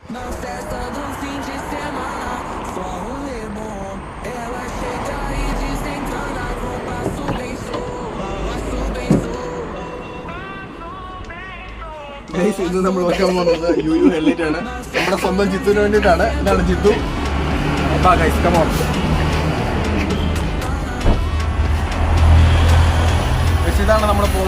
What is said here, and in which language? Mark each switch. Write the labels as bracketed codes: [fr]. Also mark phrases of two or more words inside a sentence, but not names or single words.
[pt] Na festa do fim de semana, só rolê bom. Ela chega e desencana com passo bem [ml] ഇന്ന് നമ്മൾ നോക്കാൻ പോകുന്നത് യു ഹെഡ്ലൈറ്റ് ആണ്. നമ്മുടെ സ്വന്തം ജിത്തുവിന് വേണ്ടിയിട്ടാണ്. ഇതാണ് ജിത്തു. ഇതാണ് നമ്മുടെ പോളോ.